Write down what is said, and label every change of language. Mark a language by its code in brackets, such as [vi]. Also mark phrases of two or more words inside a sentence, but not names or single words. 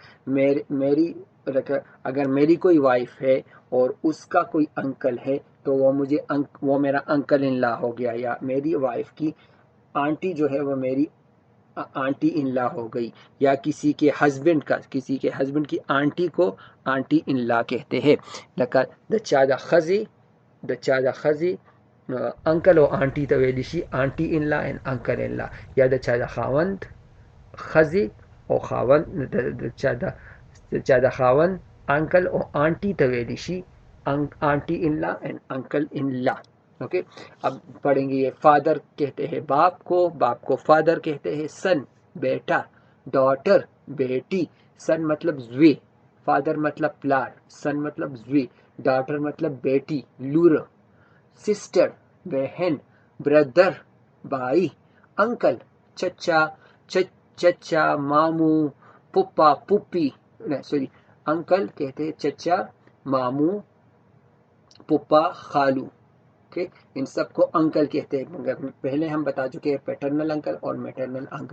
[ur] اگر میری کوئی وائف ہے اور اس کا کوئی انکل ہے تو وہ میرا [en] uncle in law [ur] ہو گیا، یا میری وائف کی آنٹی جو ہے وہ میری [en] aunty in law [ur] ہو گئی. یا کسی کے ہسبینڈ کی آنٹی کو [en] aunty in law [ur] کہتے ہیں. [ps] د چا د ښځې انکل او آنٹی ته ویلی شي [en] aunty in law and uncle in law. [ps] یا د چا د خاوند ښځې او خاوند د چا د خاوند انکل او آنٹی ته ویلی شي [en] aunty in law and uncle in law. [ur] اوکے، اب پڑھیں گے. یہ فادر کہتے ہیں باپ کو فادر کہتے ہیں. سن بیٹا، ڈاٹر بیٹی. سن مطلب زوی، فادر مطلب پلار، سن مطلب زوی، ڈاٹر مطلب بیٹی لور. سسٹر بہن، بردر بھائی، انکل چچا چچا ماموں پپا پپی سوری انکل کہتے ہیں چچا ماموں پپا خالو ان سب کو انکل کہتے ہیں مگر پہلے ہم بتا چکے ہیں [en] paternal uncle [ur] اور [en] maternal uncle